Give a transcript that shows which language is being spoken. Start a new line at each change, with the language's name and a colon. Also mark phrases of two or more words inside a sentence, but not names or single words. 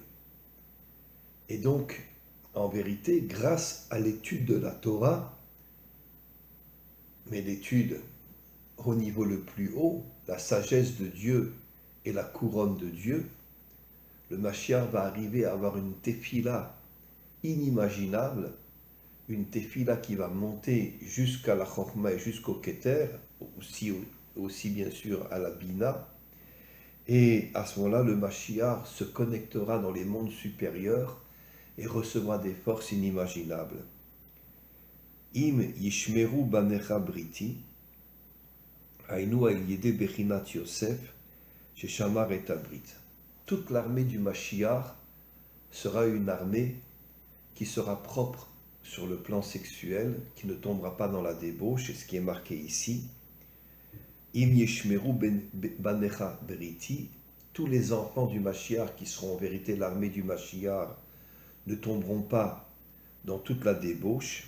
French: Et donc, en vérité, grâce à l'étude de la Torah, mais l'étude au niveau le plus haut, la sagesse de Dieu et la couronne de Dieu, le Mashiach va arriver à avoir une tefila inimaginable, une tefila qui va monter jusqu'à la Chochma et jusqu'au Keter, aussi bien sûr à la Bina. Et à ce moment-là, le Mashiach se connectera dans les mondes supérieurs et recevra des forces inimaginables.
Hebrew: אם ישמרו בניך בריתי, הינו על ידי בחינת יוסף, chez Shamar et Tabrit.
French: Toute l'armée du Mashiach sera une armée qui sera propre sur le plan sexuel, qui ne tombera pas dans la débauche, c'est ce qui est marqué ici.
Hebrew: אם ישמרו בניך בריתי,
French: tous les enfants du Mashiach qui seront en vérité l'armée du Mashiach ne tomberont pas dans toute la débauche.